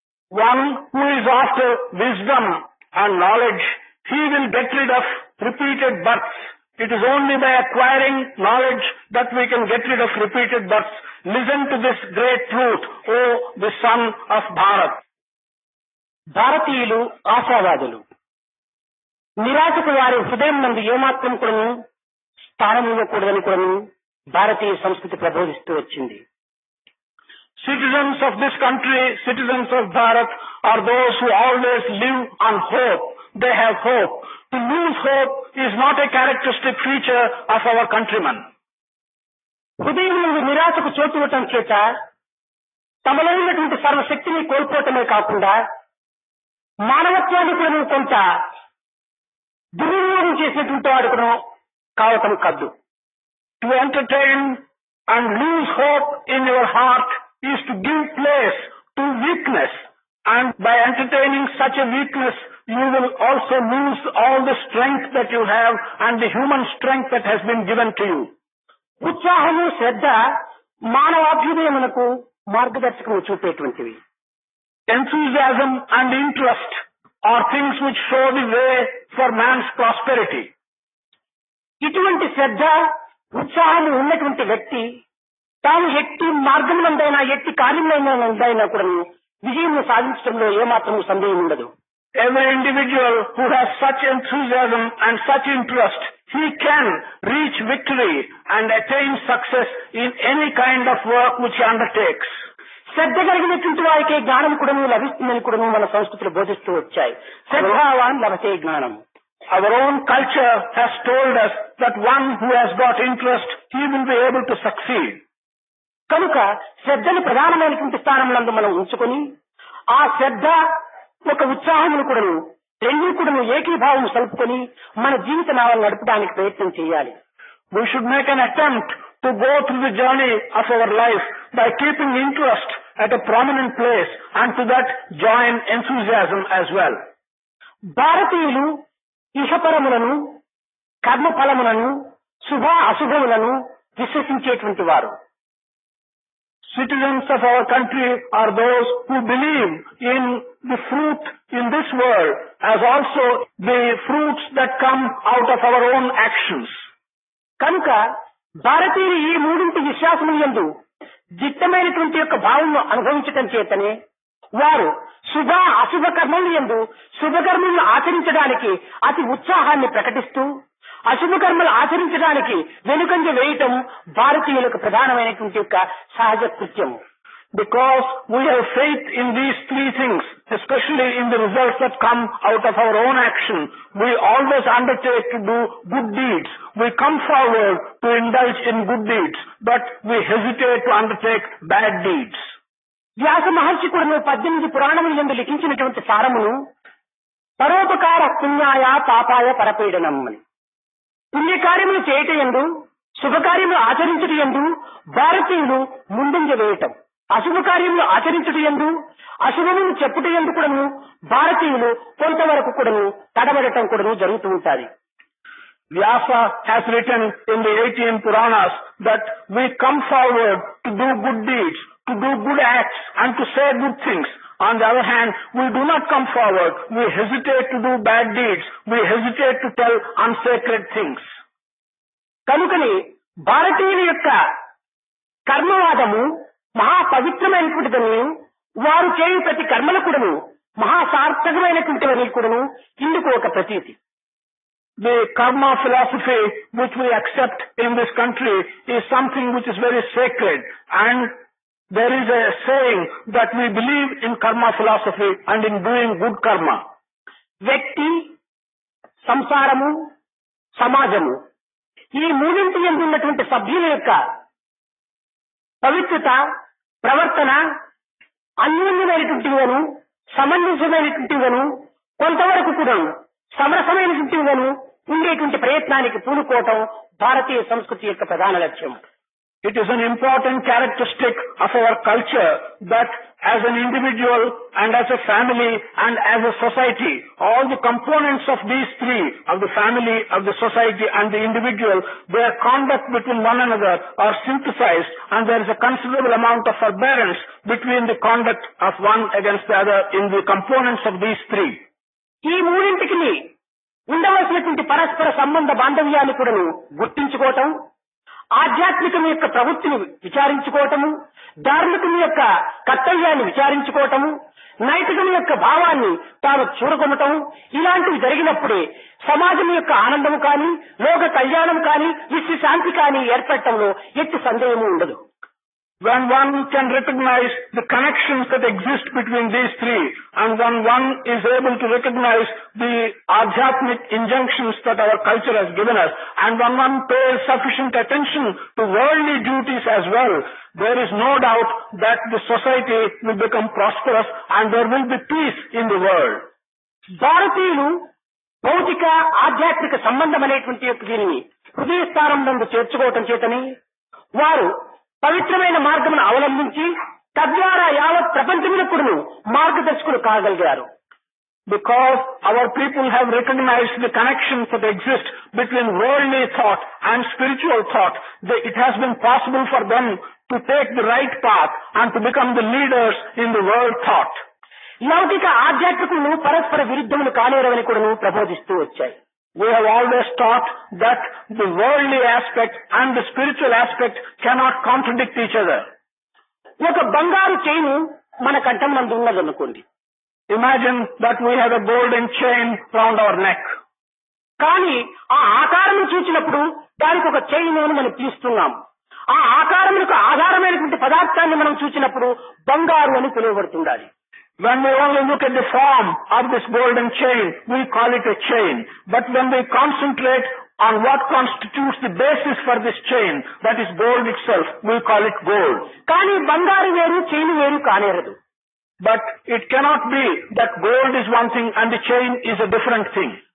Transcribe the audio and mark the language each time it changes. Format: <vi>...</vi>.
<en>One who is after wisdom and knowledge, he will get rid of repeated births. It is only by acquiring knowledge that we can get rid of repeated births. Listen to this great truth, O the son of Bharat.</en> <te>భారతీయులు ఆశావాదులు. నిరాశకు వారి హృదయం నందు ఏమాత్రం కూడాను స్థానం ఇవ్వకూడదని కూడాను భారతీయ సంస్కృతి ప్రబోధిస్తూ వచ్చింది.</te> <en>Citizens of this country, citizens of Bharat, are those who always live on hope. They have hope. To lose hope is not a characteristic feature of our countrymen.</en> <te>హృదయం నుండి నిరాశకు చోటు ఇవ్వటం చేత తమలో ఉన్నటువంటి సర్వశక్తిని కోల్పోవటమే కాకుండా మానవత్వాన్ని కూడా కొంత దుర్వినియోగం చేసేటువంటి వాడు కూడా కావటం కద్దు.</te> <en>To entertain and lose hope in your heart is to give place to weakness, and by entertaining such a weakness you will also lose all the strength that you have and the human strength that has been given to you.</en> <te>ఉత్సాహము, శ్రద్ధ మానవాభ్యుదయమునకు మార్గదర్శకము చూపేటువంటివి.</te> <en>Enthusiasm and interest are things which show the way for man's prosperity.</en> <te>ఇటువంటి శ్రద్ధ, ఉత్సాహము ఉన్నటువంటి వ్యక్తి తాను ఎట్టి మార్గమునందైనా ఎట్టి కార్యములందైనా కూడా విజయం సాధించడంలో ఏమాత్రం సందేహం ఉండదు.</te> <en>Every individual who has such enthusiasm and such interest, he can reach victory and attain success in any kind of work which he undertakes.</en> <te>శ్రద్ధ కలిగినటువంటి వారికి జ్ఞానం కూడా లభిస్తుందని కూడా మన సంస్కృతులు బోధిస్తూ వచ్చాయి.</te> <sa>శ్రద్ధావాన్ లభతే జ్ఞానం.</sa> <en>Our own culture has told us that one who has got interest, he will be able to succeed.</en> <te>కనుక శ్రద్ధని ప్రధానమైనటువంటి స్థానంలో మనం ఉంచుకొని ఆ శ్రద్ధ ఒక ఉత్సాహమును కూడా రెండు కూడా ఏకీభావం సలుపుకొని మన జీవిత నావలను నడపడానికి ప్రయత్నం చేయాలి.</te> <en>We should make an attempt to go through the journey of our life by keeping interest at a prominent place, and to that join enthusiasm as well.</en> <te>భారతీయులు ఇహపరములను, కర్మఫలములను, శుభ అశుభములను విశ్వసించేటువంటి వారు.</te> <en>Citizens of our country are those who believe in the fruit in this world as also the fruits that come out of our own actions.</en> <te>కనుక భారతీయులు ఈ మూడింటి విశ్వాసముల యందు దిట్టమైనటువంటి యొక్క భావమును అనుభవించటం చేతనే వారు శుభ అశుభ కర్మల యందు శుభకర్మలను ఆచరించడానికి అతి ఉత్సాహాన్ని ప్రకటిస్తూ అశుభ కర్మలు ఆచరించడానికి వెనుకంజ వేయటం భారతీయులకు ప్రధానమైనటువంటి యొక్క సహజ కృత్యము.</te> <en>Because we have faith in these three things, especially in the results that come out of our own action, we always undertake to do good deeds. We come forward to indulge in good deeds, but we hesitate to undertake bad deeds.</en> <te>వ్యాస మహర్షి కూడా 18 పురాణముల యందు లిఖించినటువంటి సారమును</te> <sa>పరోపకార పుణ్యాయ పాపాయ పరపీడనం</sa> <te>అని. పుణ్యకార్యములు చేయటం యందు, శుభకార్యములు ఆచరించటం యందు భారతీయులు ముందంజ వేయటం, అశుభ కార్యములు ఆచరించటం యందు, అశుభమును చెప్పుట యందు కూడాను భారతీయులు కొంతవరకు కూడాను తడబడటం కూడాను జరుగుతూ ఉంటుంది.</te> <en>Vyasa has written in the 18 Puranas that we come forward to do good deeds, to do good acts and to say good things. On the other hand, we do not come forward. We hesitate to do bad deeds. We hesitate to tell unsacred things.</en> <te>కనుకని భారతీయుల యొక్క కర్మవాదము మహా పవిత్రమైనటువంటిదని, వారు చేయు ప్రతి కర్మల కూడాను మహా సార్థకమైనటువంటివని కూడాను ఇందుకు ఒక ప్రతీతి.</te> <en>the karma philosophy which we accept in this country is something which is very sacred, and there is a saying that we believe in karma philosophy and in doing good karma.</en> <te>వ్యక్తి, సంసారము, సమాజము ఈ మూడింటి యందు ఉన్నటువంటి సభ్యుల యొక్క పవిత్రత, ప్రవర్తన అన్యోన్యమైనటువంటివను, సమంజసమైనటువంటివను, కొంతవరకు కూడా సమరసమైనటువంటివను ఉండేటువంటి ప్రయత్నానికి పూనుకోవటం భారతీయ సంస్కృతి యొక్క ప్రధాన లక్ష్యం.</te> <en>It is an important characteristic of our culture that as an individual and as a family and as a society, all the components of these three, of the family, of the society and the individual, their conduct between one another are synthesized, and there is a considerable amount of forbearance between the conduct of one against the other in the components of these three.</en> <te>ఈ మూడింటికి ఉండవలసినటువంటి పరస్పర సంబంధ బాంధవ్యాన్ని కూడా గుర్తించుకోవటం, ఆధ్యాత్మికం యొక్క ప్రవృత్తిని విచారించుకోవటము, ధార్మికం యొక్క కర్తవ్యాన్ని విచారించుకోవటము, నైతికం యొక్క భావాన్ని తాను చూరగొనటం, ఇలాంటివి జరిగినప్పుడే సమాజం యొక్క ఆనందము కానీ, లోక కళ్యాణం కానీ, విశ్వశాంతి కానీ ఏర్పడటంలో ఎట్టి సందేహము ఉండదు.</te> <en>When one can recognize the connections that exist between these three, and when one is able to recognize the adhyatmic injunctions that our culture has given us, and when one pays sufficient attention to worldly duties as well, there is no doubt that the society will become prosperous and there will be peace in the world.</en> <te>భారతీయులు భౌతిక, ఆధ్యాత్మిక సంబంధం అనేటువంటి యొక్క దీనిని హృదయ స్థానం నందు చేర్చుకోవటం చేతని వారు పవిత్రమైన మార్గమును అవలంబించి తద్వారా యావత్ ప్రపంచమునకును మార్గదర్శకులు కాగలిగారు.</te> <en>Because our people have recognized the connections that exist between worldly thought and spiritual thought, it has been possible for them to take the right path and to become the leaders in the world thought.</en> <te>లౌకిక ఆధ్యాత్మికులను పరస్పర విరుద్ధములు కానేరవని కూడా ప్రబోధిస్తూ వచ్చాయి.</te> <en>We have always taught that the worldly aspect and the spiritual aspect cannot contradict each other.</en> <te>ఒక బంగారు chain మన కంఠం నందు ఉన్నదనుకోండి.</te> <en>Imagine that we have a golden chain round our neck.</en> <te>కానీ ఆ ఆకారం చూసినప్పుడు దానికి ఒక చైన్ అని మనం పిలుస్తున్నాం. ఆ ఆకారములకు ఆధారమైనటువంటి పదార్థాన్ని మనం చూసినప్పుడు బంగారు అని పిలువబడుతుండాలి.</te> <en>When we only look at the form of this golden chain, we call it a chain. But when we concentrate on what constitutes the basis for this chain, that is gold itself, we call it gold.</en> <te>కానీ బంగారు వేరు, chain వేరు కానేరదు.</te> <en>But it cannot be that gold is one thing and the chain is a different thing.</en>